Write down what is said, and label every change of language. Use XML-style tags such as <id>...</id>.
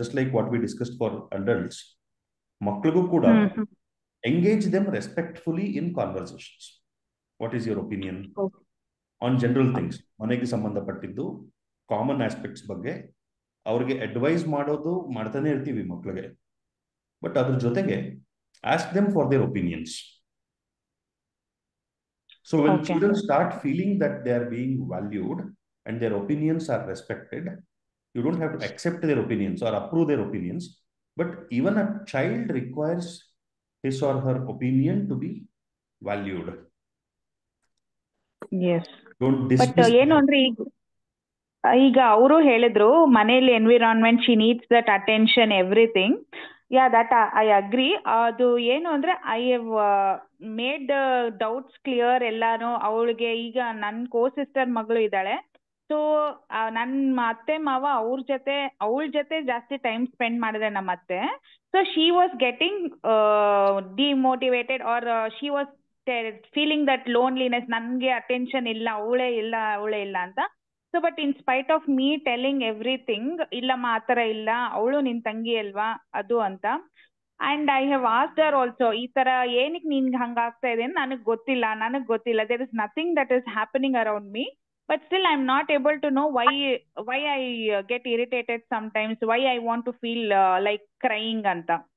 <en>just like what we discussed for adults,</en> <kn>ಮಕ್ಕಳಿಗೂ ಕೂಡ</kn> <en>Engage them respectfully in conversations. What is your opinion on general things?</en> <kn>ಮನೆಗೆ ಸಂಬಂಧಪಟ್ಟಿದ್ದು common aspects ಬಗ್ಗೆ ಅವ್ರಿಗೆ advice ಮಾಡೋದು ಮಾಡ್ತಾನೆ ಇರ್ತೀವಿ ಮಕ್ಕಳಿಗೆ, ಬಟ್ ಅದ್ರ ಜೊತೆಗೆ</kn> <en>Ask them for their opinions. So when children start feeling that they are being valued and their opinions are respected, you don't have to accept their opinions or approve their opinions, but even a child requires his or her opinion to be valued. Yes. Don't dismiss.</en> <kn>ಏನು ಅಂದ್ರೆ ಈಗ ಅವರು ಹೇಳಿದ್ರು ಮನೇಲಿ environment,</kn> <en>She needs that attention everything. Yeah, that I agree.</en> <kn>ಅದು ಏನು ಅಂದ್ರೆ</kn> <en>I have made doubts clear ಎಲ್ಲಾನು.</en> <kn>ಅವಳಿಗೆ ಈಗ ನನ್ನ ಕೋ ಸಿಸ್ಟರ್ ಮಗಳು ಇದ್ದಾಳೆ. ಸೊ ನನ್ನ ಅತ್ತೆ ಮಾವ ಅವಳ ಜೊತೆ ಜಾಸ್ತಿ ಟೈಮ್ ಸ್ಪೆಂಡ್ ಮಾಡಿದೆ ನಮ್ಮ ಅತ್ತೆ.</kn> <en>so she was getting demotivated or she was feeling that loneliness,</en> <kn>ನನ್ಗೆ ಅಟೆನ್ಷನ್ ಇಲ್ಲ, ಅವಳೇ ಇಲ್ಲ ಅಂತ.</kn> <en>so but in spite of me telling everything,</en> <kn>ಇಲ್ಲಮ್ಮ ಆತರ ಇಲ್ಲ, ಅವಳು ನಿನ್ ತಂಗಿ ಅಲ್ವಾ ಅದು ಅಂತ.</kn> <en>and I have asked her also,</en> <kn>ಈ ತರ ಏನಕ್ಕೆ ನಿನ್ಗೆ ಹಂಗಾಗ್ತಾ ಇದೆ ನನಗ್ ಗೊತ್ತಿಲ್ಲ.</kn> <en>There is nothing that is happening around me, but still I'm not able to know why I get irritated sometimes, why I want to feel like crying anta.</en>